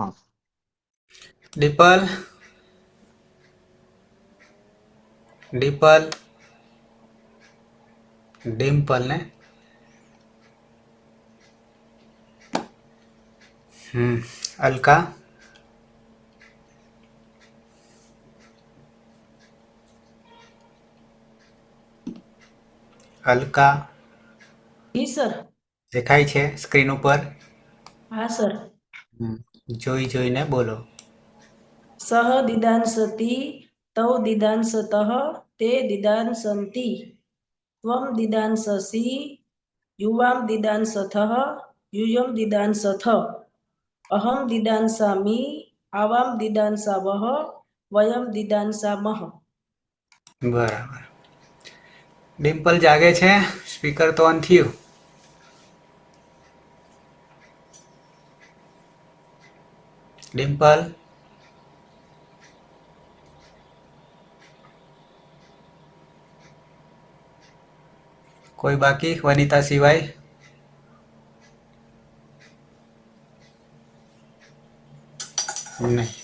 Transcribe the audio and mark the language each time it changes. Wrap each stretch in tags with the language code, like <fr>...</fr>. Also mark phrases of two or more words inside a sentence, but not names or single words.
<hi>डिपल डिपल डिम्पल ने अलका अलका</hi> <gu>જી સર દેખાય છે સ્ક્રીન ઉપર હા સર જોઈ જોઈને બોલો</gu> <sa>સહ દિદાંસતિ તૌ દિદાંસતઃ તે દિદાંસન્તિ ત્વમ દિદાંસસि યુવામ દિદાંસથઃ यूयं दिदांसथ अहं दिदांसामि आवां दिदांसावः वयं दिदांसामः।</sa> <gu>બરાબર ડિમ્પલ જાગે છે સ્પીકર તો ઓન થયું ડિમ્પલ કોઈ બાકી વનિતા સિવાય નહીં</gu>